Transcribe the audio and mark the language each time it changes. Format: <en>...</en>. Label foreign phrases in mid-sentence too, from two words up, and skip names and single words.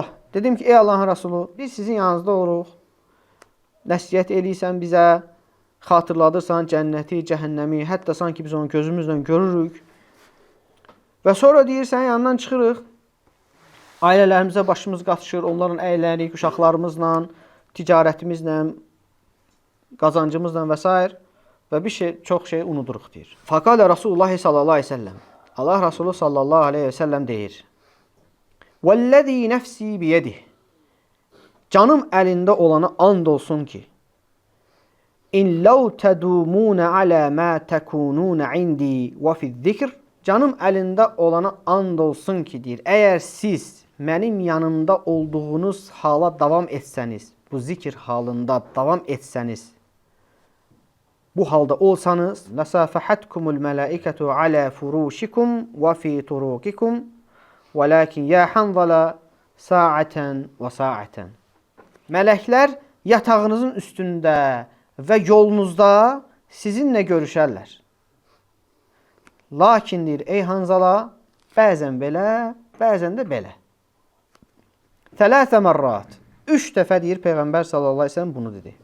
<az>Dedim ki, ey Allahın Rasulü, biz sizin yanınızda oluruq. Nəsiyyət eləyirsən bizə, xatırladırsan cənnəti, cəhənnəmi, hətta sanki biz onu gözümüzlə görürük. Və sonra deyirsən, yanından çıxırıq. Ailələrimizə başımız qatışır, onların əylənirik, uşaqlarımızla, ticarətimizlə, qazancımızla və s. Və bir şey, çox şey unuduruq deyir.</az> <ar>فقال رسول الله صلى الله عليه وسلم.</ar> <az>Allah Rasulü</az> <ar>صلى الله عليه وسلم</ar> <az>deyir.</az> <ar>وَالَّذ۪ي نَفْسِي بِيَدِهِ.</ar> <az>Canım əlində olana and olsun ki,</az> <ar>اِنْ لَوْ تَدُومُونَ عَلَى مَا تَكُونُونَ عِنْدِي وَفِي الذِّكْرِ.</ar> <az>Canım əlində olana and olsun ki, deyir, əgər siz mənim yanımda olduğunuz hala davam etsəniz, bu zikir halında davam etsəniz, bu halda olsanız,</az> <ar>لَسَافَحَتْكُمُ الْمَلَائِكَةُ عَلَى فُرُوشِكُمْ وَفِي طُرُوقِكُمْ وَلَكِنْ يَا حَنْظَلَ سَاعَةً وَسَاعَةً.</ar> <az>Mələklər yatağınızın üstündə və yolunuzda sizinlə görüşərlər. Lakin deyir, ey Hanzala, bəzən belə, bəzən də belə.</az> <ar>ثلاث مرات.</ar> <az>3 dəfə deyir Peyğəmbər</az> <ar>صلى الله عليه وسلم</ar> <az>bunu dedi.</az>